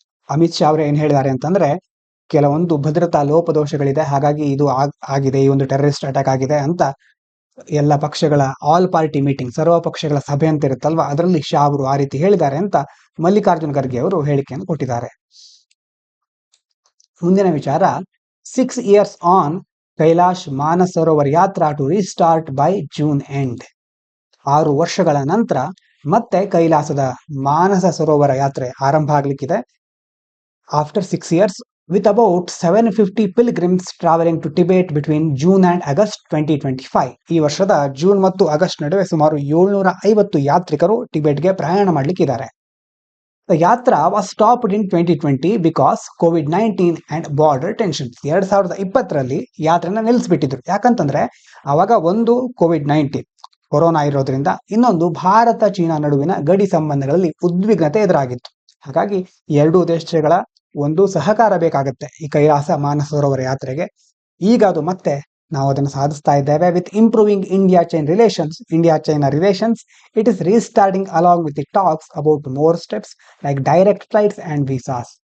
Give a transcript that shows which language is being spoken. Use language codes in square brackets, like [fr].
[kn] ಅಮಿತ್ ಶಾ ಅವರು ಏನ್ ಹೇಳಿದ್ದಾರೆ ಅಂತಂದ್ರೆ, ಕೆಲವೊಂದು ಭದ್ರತಾ ಲೋಪದೋಷಗಳಿದೆ, ಹಾಗಾಗಿ ಇದು ಆಗಿದೆ, ಈ ಒಂದು ಟೆರರಿಸ್ಟ್ ಅಟ್ಯಾಕ್ ಆಗಿದೆ ಅಂತ ಎಲ್ಲ ಪಕ್ಷಗಳ [en] all party meeting, [kn] ಸರ್ವ ಪಕ್ಷಗಳ ಸಭೆ ಅಂತ ಇರುತ್ತಲ್ವಾ, ಅದರಲ್ಲಿ ಶಾ ಅವರು ಆ ರೀತಿ ಹೇಳಿದ್ದಾರೆ ಅಂತ ಮಲ್ಲಿಕಾರ್ಜುನ್ ಖರ್ಗೆ ಅವರು ಹೇಳಿಕೆಯನ್ನು ಕೊಟ್ಟಿದ್ದಾರೆ. ಮುಂದಿನ ವಿಚಾರ, [en] 6 years on Kailash Manas Sarovar yatra to restart by June end. [kn] 6 ವರ್ಷಗಳ ನಂತರ ಮತ್ತೆ ಕೈಲಾಸದ ಮಾನಸ ಸರೋವರ ಯಾತ್ರೆ ಆರಂಭ ಆಗ್ಲಿಕ್ಕಿದೆ. [en] After 6 years, with about 750 pilgrims traveling to Tibet between June and August 2025. [kn] ಈ ವರ್ಷದ ಜೂನ್ ಮತ್ತು ಆಗಸ್ಟ್ ನಡುವೆ ಸುಮಾರು 750 ಯಾತ್ರಿಕರು ಟಿಬೆಟ್ಗೆ ಪ್ರಯಾಣ ಮಾಡಲಿಕ್ಕಿದ್ದಾರೆ. [en] The yatra was stopped in 2020 because COVID-19 and border tensions. [kn] 2020ರಲ್ಲಿ ಯಾತ್ರೆನ ನಿಲ್ಲಿಸ್ಬಿಟ್ಟಿದ್ರು. ಯಾಕಂತಂದ್ರೆ ಅವಾಗ ಒಂದು COVID-19 ಕೊರೋನಾ ಇರೋದ್ರಿಂದ, ಇನ್ನೊಂದು ಭಾರತ ಚೀನಾ ನಡುವಿನ ಗಡಿ ಸಂಬಂಧಗಳಲ್ಲಿ ಉದ್ವಿಗ್ನತೆ ಎದುರಾಗಿತ್ತು. ಹಾಗಾಗಿ ಎರಡೂ ದೇಶಗಳ ಒಂದು ಸಹಕಾರ ಬೇಕಾಗುತ್ತೆ ಈ ಕೈಲಾಸ ಮಾನಸ ಸರೋವರ ಯಾತ್ರೆಗೆ. ಈಗ ಅದು ಮತ್ತೆ ನಾವು ಅದನ್ನು ಸಾಧಿಸ್ತಾ ಇದ್ದೇವೆ. [en] With improving India China relations, it is restarting along with the talks about more steps like direct flights and visas.